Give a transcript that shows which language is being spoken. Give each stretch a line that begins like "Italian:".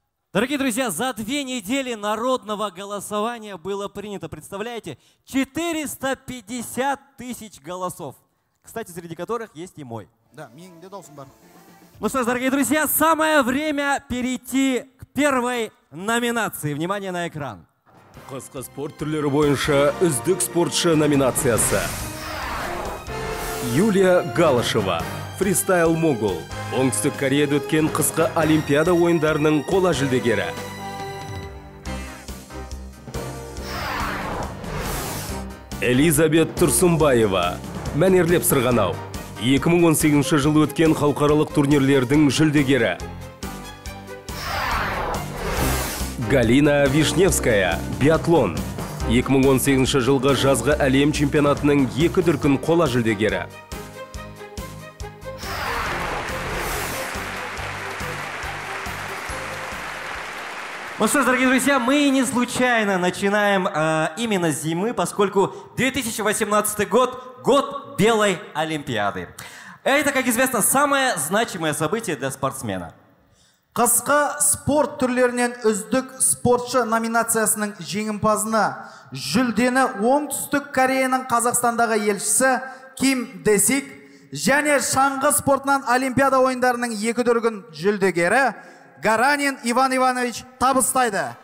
Russian: Дорогие друзья, за 2 недели народного голосования было принято, представляете, 450 тысяч голосов. Кстати, среди которых есть и мой. Да, ну что ж, дорогие друзья, самое время перейти к первой номинации. Внимание на экран.
Kazakh: Қысқы спорт түрлері бойынша үздік спортшы номинациясы. Юлия Галышева, фристайл могул. Оңтүстік Кореяда өткен қысқы Олимпиада ойындарының қола жүлдегері. Элизабет Тұрсынбаева, мәнерлеп сырғанау. 2018 жылы өткен халықаралық турнирлердің жүлдегері. Галина Вишневская, биатлон. 2018 жылғы жазғы әлем чемпионатының 2 дүркін қола жүлдегері.
Russian: Ну что ж, дорогие друзья, мы не случайно начинаем именно с зимы, поскольку 2018 год – год Белой Олимпиады. Это, как известно, самое значимое событие для спортсмена.
Kazakh: Қысқы спорт түрлерінен үздік спортшы номинациясының жеңімпазына жүлдені Оңтүстік Кореяның Қазақстандағы елшісі Ким Десик және шаңғы спортынан Олимпиада ойындарының 2 дүркін жүлдегері Гаранин Иван Иванович табыстайды.